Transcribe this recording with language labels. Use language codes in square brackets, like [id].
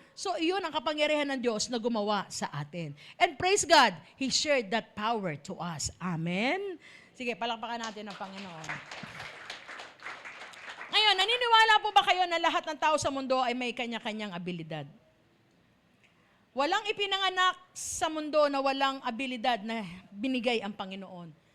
[tl] So iyon ang kapangyarihan ng Diyos na gumawa sa atin. [en] And praise God, He shared that power to us. [tl] Amen? Sige, palakpakan natin ang Panginoon. Ngayon, naniniwala po ba kayo na lahat ng tao sa mundo ay may kanya-kanyang abilidad? Walang ipinanganak sa mundo na walang abilidad na binigay ang Panginoon.